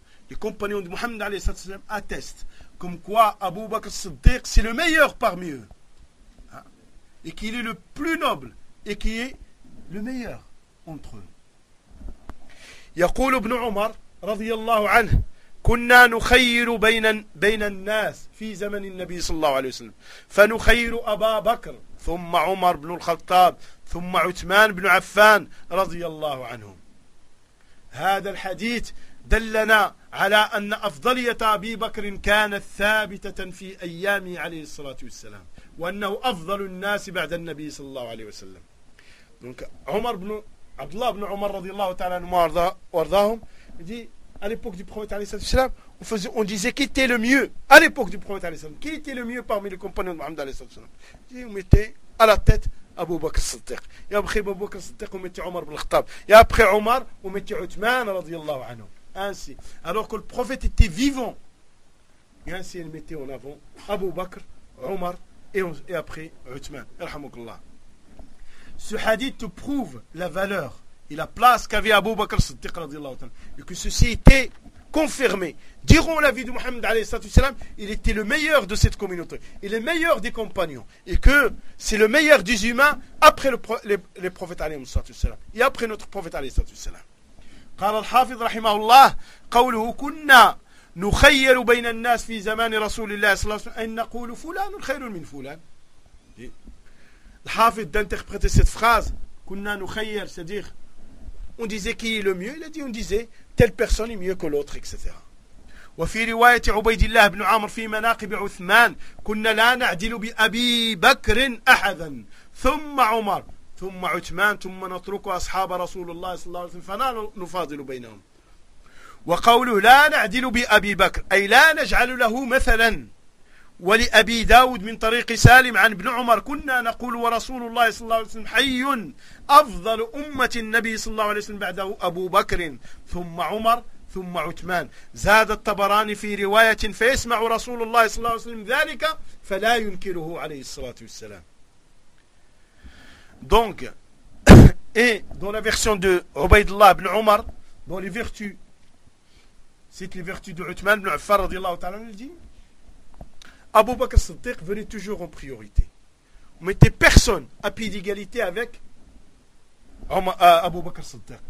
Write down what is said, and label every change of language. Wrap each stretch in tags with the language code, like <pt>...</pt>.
<fr>Les compagnons de Mohammed alayhi salatu wasalam attestent comme quoi Abu Bakr Siddiq c'est le meilleur parmi eux. Et qu'il est le plus noble et qui est le meilleur entre eux.</fr> <ar>Yaqul ibn Umar radiyallahu anhu, كنا نخير بين الناس في زمن النبي صلى الله عليه وسلم، فنخير أبا بكر ثم عمر بن الخطاب ثم عثمان بن عفان رضي الله عنهم. هذا الحديث دلنا على أن أفضلية أبي بكر كانت ثابتة في أيامه عليه الصلاة والسلام، وأنه أفضل الناس بعد النبي صلى الله عليه وسلم. عمر بن عبد الله بن عمر رضي الله تعالى عنهما وارضاهم، دي</ar> <fr>à l'époque du prophète</fr> <ar>عليه الصلاة والسلام</ar> <fr>on disait qui était le mieux à l'époque du prophète عليه الصلاة والسلام qui était le mieux parmi les compagnons de Mohammed عليه الصلاة والسلام.</fr> <ar>دي ومتي</ar> <fr>à la tête</fr> <ar>أبو بكر الصديق، يا بخي أبو بكر الصديق ومتي عمر بن الخطاب، يا بخي عمر ومتي عثمان رضي الله عنه.</ar> <fr>Ainsi, alors que le prophète était vivant, et ainsi il mettait en avant Abu Bakr, Omar et après Uthman. Ce hadith te prouve la valeur et la place qu'avait Abu Bakr Siddiq radiallahu anhu, et que ceci était confirmé. Durant la vie de Muhammad alayhi salatu wasalam, il était le meilleur de cette communauté et le meilleur des compagnons, et que c'est le meilleur des humains après les prophètes alayhi salatu wasalam et après notre prophète alayhi salatu wasalam.</fr> <ar>قال الحافظ رحمه الله قوله كنا نخير بين الناس في زمان رسول الله صلى الله عليه وسلم أن نقول فلان خير من فلان. الحافظ دانتخبرت</ar> <fr>cette phrase</fr> <ar>كنا نخير،</ar> <fr>c'est-à-dire on disait qui est le mieux. Il a dit on disait telle personne est mieux que l'autre, etc.</fr> <ar>وفي رواية عبيد الله بن عامر في مناقب عثمان كنا لا نعدل بأبي بكر أحدا ثم عمر ثم عثمان ثم نترك أصحاب رسول الله صلى الله عليه وسلم فلا نفاضل بينهم. وقوله لا نعدل بأبي بكر أي لا نجعل له مثلا. ولأبي داود من طريق سالم عن ابن عمر كنا نقول ورسول الله صلى الله عليه وسلم حي أفضل أمة النبي صلى الله عليه وسلم بعده أبو بكر ثم عمر ثم عثمان. زاد الطبراني في رواية فيسمع رسول الله صلى الله عليه وسلم ذلك فلا ينكره عليه الصلاة والسلام.</ar> <fr>Donc, et dans la version de Ubaydullah ibn Umar, dans les vertus, c'est les vertus de Uthman ibn Affan, radiallahu ta'ala, il dit, Abu Bakr Siddiq venait toujours en priorité. On mettait personne à pied d'égalité avec Abu Bakr Siddiq.</fr>